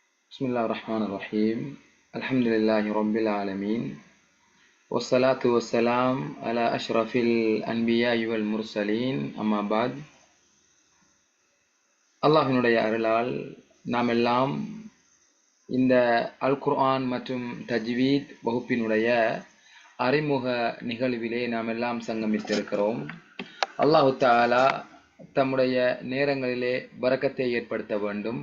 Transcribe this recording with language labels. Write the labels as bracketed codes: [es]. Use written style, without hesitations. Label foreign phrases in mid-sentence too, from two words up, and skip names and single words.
[ar] بسم الله الرحمن الرحيم. الحمد لله رب العالمين، والصلاة والسلام على أشرف الأنبياء والمرسلين. أما بعد. [ta] அல்லாஹ்வினுடைய அருளால் நாம் எல்லாம் இந்த அல் குர்ஆன் மற்றும் தஜ்வீத் வகுப்பினுடைய அறிமுக நிகழ்விலே நாம் எல்லாம் சங்கமித்திருக்கிறோம். [ar] الله تعالى [ta] தம்முடைய நேரங்களிலே பரக்கத்தை ஏற்படுத்த வேண்டும்.